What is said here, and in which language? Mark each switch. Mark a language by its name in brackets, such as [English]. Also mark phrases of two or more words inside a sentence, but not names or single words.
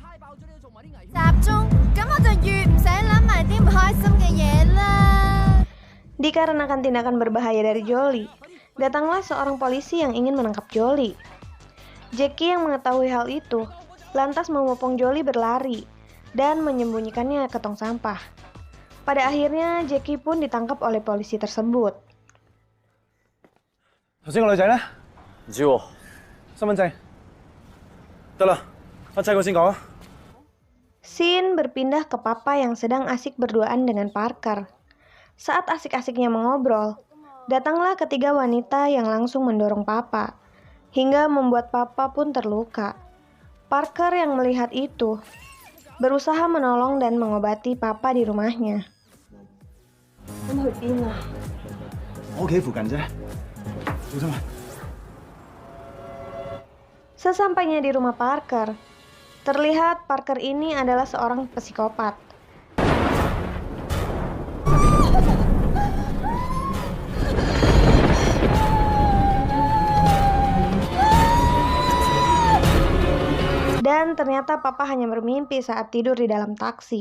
[Indonesian] Dikarenakan tindakan berbahaya dari Jolie, datanglah seorang polisi yang ingin menangkap Jolie. Jackie yang mengetahui hal itu, lantas memopong Jolie berlari dan menyembunyikannya ke tong sampah. Pada akhirnya, Jackie pun ditangkap oleh polisi tersebut. [Cantonese] 頭先個女仔咧？唔知喎，身份證。得啦，阿仔我先講啊。 [Indonesian] Shin berpindah ke papa yang sedang asik berduaan dengan Parker. Saat asik-asiknya mengobrol, datanglah ketiga wanita yang langsung mendorong papa, hingga membuat papa pun terluka. Parker yang melihat itu, berusaha menolong dan mengobati papa di rumahnya. [Cantonese] 咁去邊啊？我屋企附近啫，小心啊！ [Indonesian] Sesampainya di rumah Parker, terlihat Parker ini adalah seorang psikopat. Dan ternyata papa hanya bermimpi saat tidur di dalam taksi.